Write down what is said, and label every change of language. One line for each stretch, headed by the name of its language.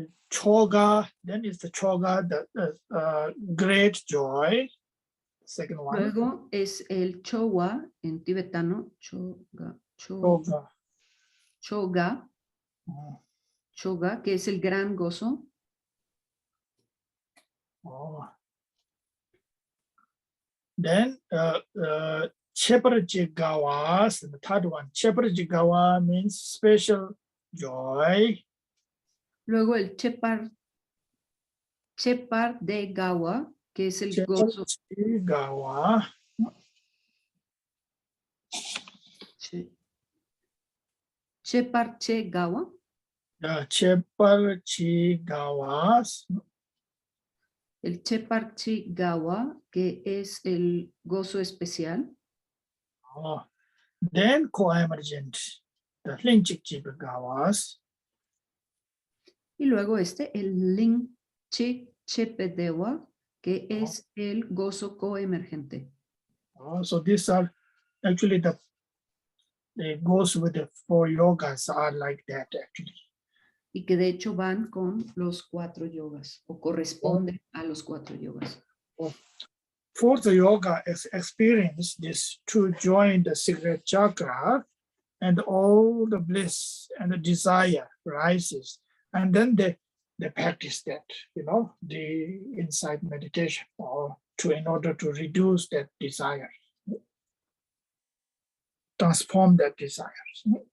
English: Choga, then is the Choga, the great joy. Second one.
Spanish: Luego es el Chowa en tibetano. Choga. Choga, que es el gran gozo.
English: Then Cheparjigawas, the third one. Cheparjigawa means special joy.
Spanish: Luego el Chepar de Gawa, que es el gozo.
Tibetan: Cheparjigawa. Cheparchegawa. Cheparjigawas.
Spanish: El Cheparchigawa, que es el gozo especial.
English: Then co-emergent, the Linchikchigawas.
Spanish: Y luego el Linchikchepedewa, que es el gozo coemergente.
English: So these are actually the goes with the 4 yogas are like that actually.
Spanish: Y que de hecho van con los 4 yogas o corresponden a los 4 yogas.
English: Fourth yoga experience this to join the secret chakra and all the bliss and the desire rises. And then they practice that, the insight meditation in order to reduce that desire, transform that desires.